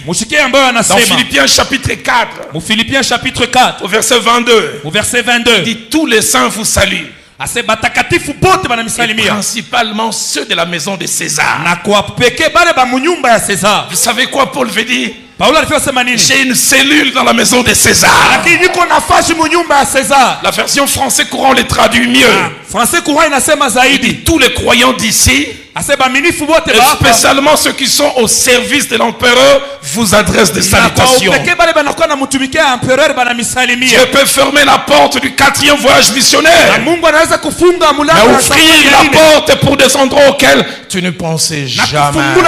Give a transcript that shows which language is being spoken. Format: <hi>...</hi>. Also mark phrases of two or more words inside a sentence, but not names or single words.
<fr>Dans Philippiens chapitre 4, au verset 22, il dit, tous les saints vous saluent. Et principalement ceux de la maison de César. Vous savez quoi Paul veut dire?</fr> <sw>Paulo alifika sema nini?</sw> <fr>J'ai une cellule dans la maison de César.</fr> <sw>Lakini niko nafasi munyumba ya César.</sw> <fr>La version français courant les traduit mieux. Français courant</fr> <sw>inasema zaidi.</sw> <fr>Tous les croyants d'ici, et spécialement ceux qui sont au service de l'empereur, vous adressent des salutations. Dieu peut fermer la porte du 4e voyage missionnaire, mais ouvrir la porte pour des endroits auxquels tu ne pensais jamais.</fr>